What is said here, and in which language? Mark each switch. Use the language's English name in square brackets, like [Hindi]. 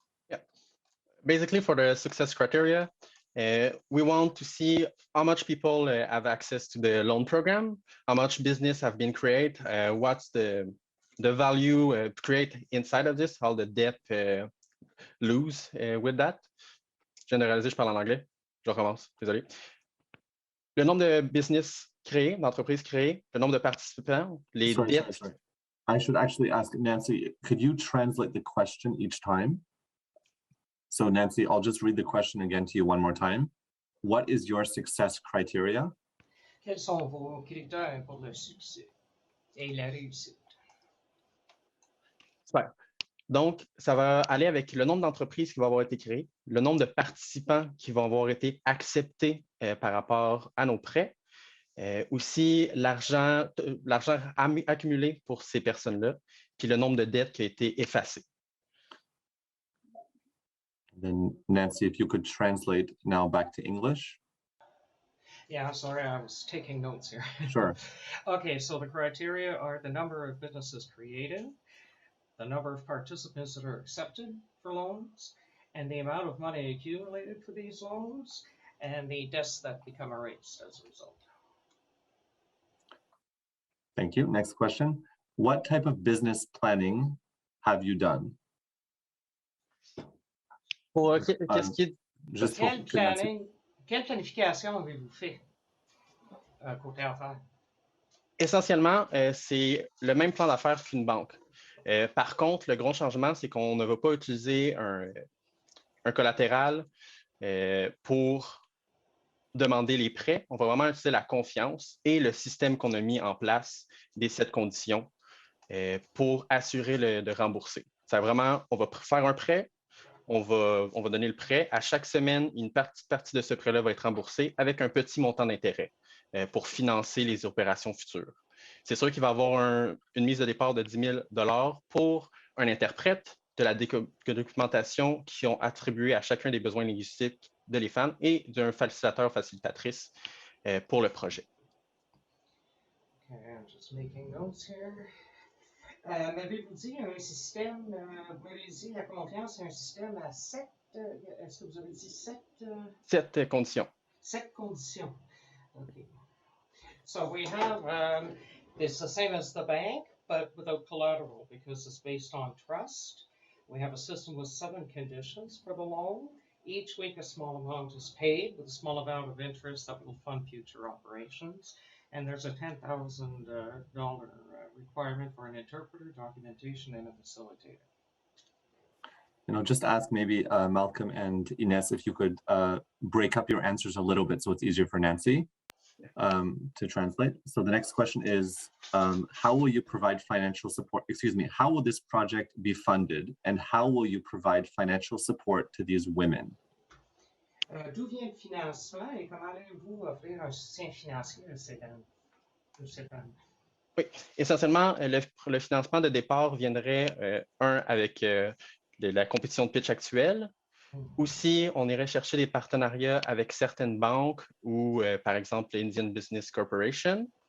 [English] Yeah, basically for the success criteria, we want to see how much people have access to the loan program, how much business have been created, what's the value create inside of this, how the debt lose with that. [French] Généralisé, je parle en anglais. Je recommence, désolé. Le nombre de business créés, d'entreprises créées, le nombre de participants, les dettes. [English] Sorry. I should actually ask Nancy, could you translate the question each time? So Nancy, I'll just read the question again to you one more time. What is your success criteria? [French] Quels sont vos critères pour le succès et la réussite? [English] Super. [French] Donc, ça va aller avec le nombre d'entreprises qui vont avoir été créées, le nombre de participants qui vont avoir été acceptés par rapport à nos prêts, aussi l'argent accumulé pour ces personnes-là, puis le nombre de dettes qui a été effacé. [English] Then Nancy, if you could translate now back to English. Yeah, I'm sorry, I was taking notes here. Sure. Okay, so the criteria are the number of businesses created, the number of participants that are accepted for loans, and the amount of money accumulated for these loans, and the debts that become erased as a result. Thank you. Next question. What type of business planning have you done? [French] Qu'est-ce qui est... Just pour Quelle planification avez-vous fait côté affaires? Essentiellement, c'est le même plan d'affaires qu'une banque. Par contre, le gros changement, c'est qu'on ne va pas utiliser un collatéral pour demander les prêts. On va vraiment utiliser la confiance et le système qu'on a mis en place des 7 conditions pour assurer de rembourser. C'est vraiment, on va faire un prêt, on va donner le prêt. À chaque semaine, une partie de ce prêt-là va être remboursée avec un petit montant d'intérêt pour financer les opérations futures. C'est sûr qu'il va y avoir une mise de départ de 10 000 $ pour un interprète, de la documentation qui ont attribué à chacun des besoins linguistiques de les femmes et d'un facilitateur facilitatrice pour le projet. [English] Okay, I'm just making notes here. [French] M'avez-vous dit un système, vous m'avez dit la confiance, c'est un système à 7, est-ce que vous avez dit 7? 7 conditions. [English] 7 conditions. Okay. So we have, it's the same as the bank, but without collateral because it's based on trust. We have a system with 7 conditions for the loan. Each week a small amount is paid with a small amount of interest that will fund future operations. And there's a $10,000 requirement for an interpreter, documentation, and a facilitator. And I'll just ask maybe Malcolm and Ines if you could break up your answers a little bit so it's easier for Nancy to translate. So the next question is, how will you provide financial support? Excuse me, how will this project be funded and how will you provide financial support to these women? [French] D'où vient le financement et comment allez-vous offrir un soutien financier à ces dames? Oui, essentiellement, le financement de départ viendrait, avec la compétition de pitch actuelle. Aussi, on irait chercher des partenariats avec certaines banques ou, par exemple, l'Indian Business Corporation.